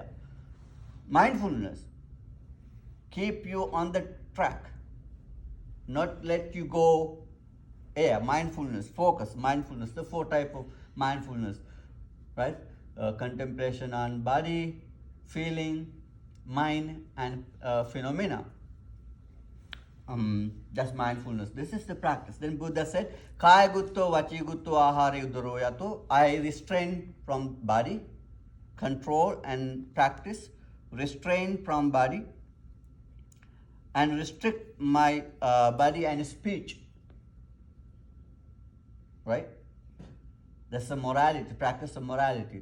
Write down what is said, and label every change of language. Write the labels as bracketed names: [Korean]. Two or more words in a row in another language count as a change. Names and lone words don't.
[English] Mindfulness keep you on the track, not let you go air. Mindfulness, focus, mindfulness, the 4 types of mindfulness, right? Contemplation on body, feeling, mind, and phenomena. That's mindfulness. This is the practice. Then Buddha said, [Pali] Kaya gutto, vachi gutto, ahare udaroyato. [English] I restrain from body, control and practice, restrain from body, and restrict my body and speech. Right? That's a morality, practice of morality.